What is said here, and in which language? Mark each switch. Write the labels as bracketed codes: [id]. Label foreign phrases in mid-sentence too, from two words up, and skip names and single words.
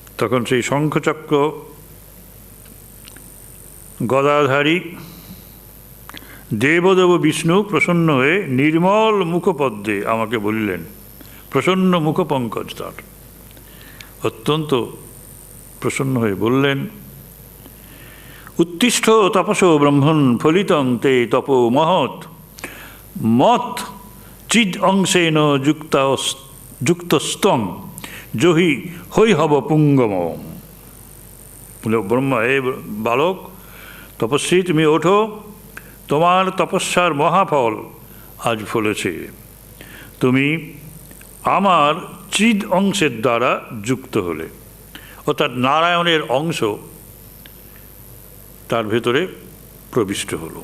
[bn] তখন সেই শঙ্খচক্র গদাধারী দেবদেব বিষ্ণু প্রসন্ন হয়ে নির্মল মুখপদ্মে আমাকে বলিলেন, প্রসন্ন মুখপঙ্কজ তার, অত্যন্ত প্রসন্ন হয়ে বললেন, [sa] उत्तिष्ठ तपसो ब्रह्मण फलितं ते तपो महत् मत चिद अंशेन युक्तस्तं जहि हैहब पुङ्गम। [bn] ব্রহ্মা, হে বালক তপস্বী, তুমি ওঠো, তোমার তপস্যার মহাফল আজ ফলেছে। তুমি আমার চিদ অংশের দ্বারা যুক্ত হলে, অর্থাৎ নারায়ণের অংশ তার ভেতরে প্রবিষ্ট হলো।